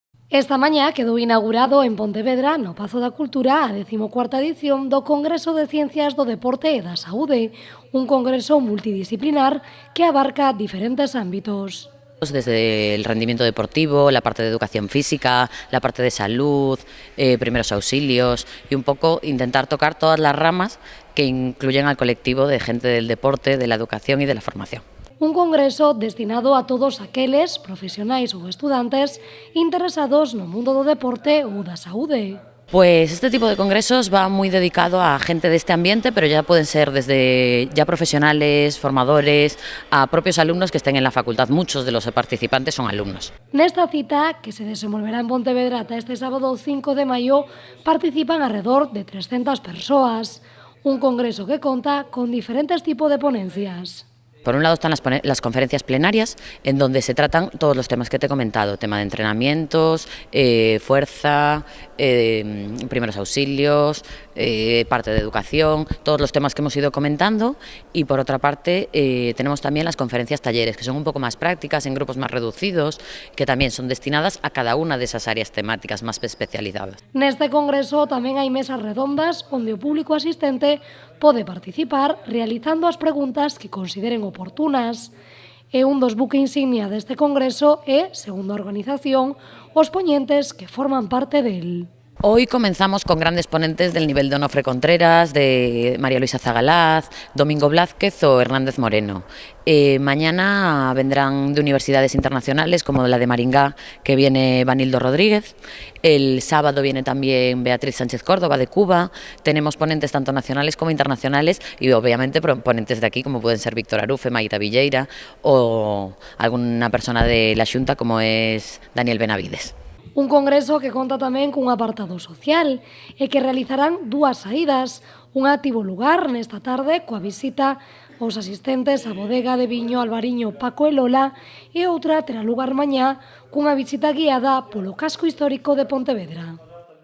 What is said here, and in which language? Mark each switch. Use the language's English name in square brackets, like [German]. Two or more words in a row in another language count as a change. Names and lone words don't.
[Galician] Esta mañá quedou inaugurado en Pontevedra, no Pazo da Cultura, a 14ª edición do Congreso de Ciencias do Deporte e da Saúde, un congreso multidisciplinar que abarca diferentes ámbitos. [Spanish] Desde el rendimiento deportivo, la parte de educación física, la parte de salud, primeros auxilios y un poco intentar tocar todas las ramas que incluyen al colectivo de gente del deporte, de la educación y de la formación. [Galician] Un congreso destinado a todos aqueles, profesionais ou estudantes, interesados no mundo do deporte ou da saúde. [Spanish] Pues este tipo de congresos va muy dedicado a gente de este ambiente, pero ya pueden ser desde ya profesionales, formadores, a propios alumnos que estén en la facultad. Muchos de los participantes son alumnos. [Galician] Nesta cita, que se desenvolverá en Pontevedra ata este sábado 5 de maio, participan [Spanish] alrededor de [Galician] 300 persoas. Un congreso que conta con diferentes tipos de ponencias. [Spanish] Por un lado están las conferencias plenarias, en donde se tratan todos los temas que te he comentado, tema de entrenamientos, fuerza, primeros auxilios, parte de educación, todos los temas que hemos ido comentando. Y por otra parte tenemos también las conferencias talleres, que son un poco más prácticas, en grupos más reducidos, que también son destinadas a cada una de esas áreas temáticas más especializadas. [Galician] Neste congreso tamén hai mesas redondas onde o público asistente pode participar realizando as preguntas que consideren oportunas. E un dos buques insignia deste congreso é, segundo a organización, os poñentes que forman parte del. [Spanish] Hoy comenzamos con grandes ponentes del nivel de Onofre Contreras, de María Luisa Zagalaz, Domingo Blázquez o Hernández Moreno. Mañana vendrán de universidades internacionales como la de Maringá, que viene Vanildo Rodríguez. El sábado viene también Beatriz Sánchez Córdoba de Cuba. Tenemos ponentes tanto nacionales como internacionales y obviamente ponentes de aquí como pueden ser Víctor Arufe, Maita Villeira o alguna persona de la Xunta como es Daniel Benavides. [Galician] Un congreso que conta tamén cun apartado social e que realizarán dúas saídas. Unha tivo lugar nesta tarde coa visita aos asistentes á bodega de viño Albariño Paco e Lola e outra terá lugar mañá cunha visita guiada polo casco histórico de Pontevedra.